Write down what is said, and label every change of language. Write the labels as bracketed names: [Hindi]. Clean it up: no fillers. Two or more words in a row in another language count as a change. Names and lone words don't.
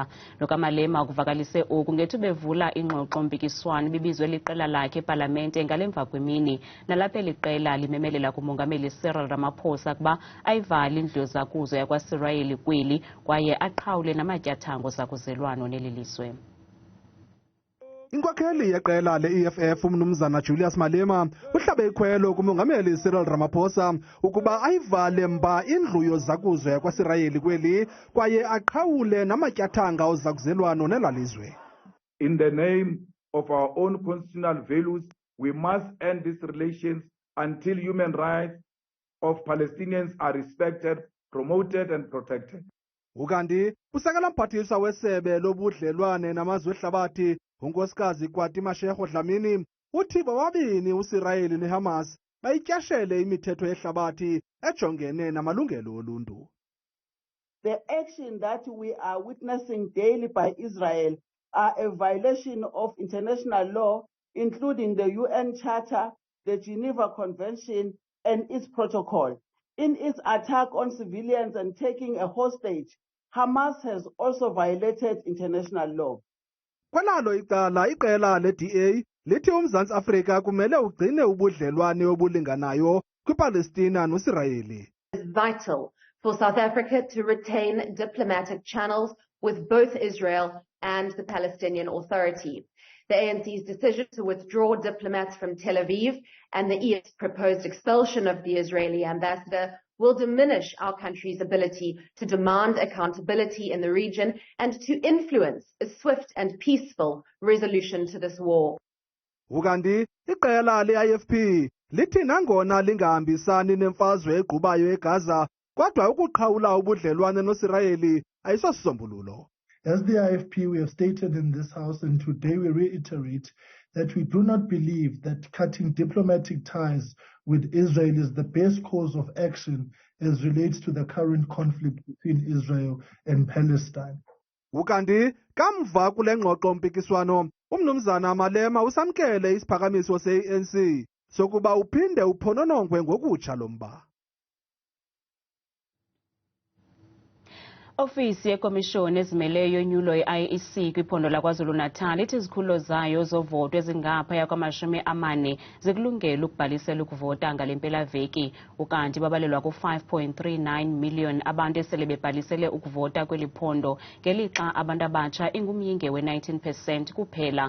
[Xhosa] NokaMalema ukuvakalise oku ngethu bevula ingxoxo mpikiswano bibizwe liqela lakhe epalamente ngalemva kwemini nalapho liqela limemelela kumongameli Cyril Ramaphosa kuba ayivali indlu yozakuzo yakwaSirayeli kweli kwaye aqhawule namatyathango zakuzelwano neli lizwe. Inkokheli yeqela le-I-EFF umnumzana Julius Malema uhlabe ikhwelo kumongameli Cyril Ramaphosa ukuba ayivale mba indlu yozakuzo yakwaSirayeli kweli kwaye aqhawule namatyathanga ozakuzelwano nelalizwe. [English] In the name of our own constitutional values, we must end these relations until human rights of Palestinians are respected, promoted and protected. [Xhosa] Ukanti usekela mphathiswa wesebe lobudlelwane namazwe ehlabathi unkosikazi Kwati Mashego Dlamini uthi bobabini uSirayeli neHamas bayityashele imithetho yehlabathi ejongene namalungelo oluntu. [English] The action that we are witnessing daily by Israel are a violation of international law, including the UN Charter, the Geneva Convention and its protocol. In its attack on civilians and taking a hostage, Hamas has also violated international law. [Xhosa] Kwelalo icala iqela le-DA lithi uMzantsi Afrika kumele ugcine ubudlelwane obulinganayo kwiPalestina noSirayeli. [English] It's vital for South Africa to retain diplomatic channels with both Israel and the Palestinian Authority. The ANC's decision to withdraw diplomats from Tel Aviv and the EF's proposed expulsion of the Israeli ambassador will diminish our country's ability to demand accountability in the region and to influence a swift and peaceful resolution to this war. [Xhosa] Ukanti iqela le-IFP lithi nangona lingahambisani nemfazwe egqubayo eGaza kodwa ukuqhawula ubudlelwane noSirayeli ayisosisombululo. [English] As the IFP, we have stated in this House, and today we reiterate that we do not believe that cutting diplomatic ties with Israel is the best course of action as relates to the current conflict between Israel and Palestine. [Xhosa] Ukanti kamva kule ngxoxo mpikiswano umnumzana Malema usamkele isiphakamiso se-ANC sokuba uphinde uphononongwe ngokutsha lo mba. Ofisi yekomishoni ezimeleyo yonyulo i-IEC kwiphondo laKwaZulu-Natal ithi izikhululo zayo zovoto ezingaphaya kwama-40 zikulungela ukubhalisela ukuvota ngale mpelaveki ukanti babalelwa ku-5.39 million abantu esele bebhalisele ukuvota kweli phondo ngelixa abantu abatsha ingumyinge we-19% kuphela.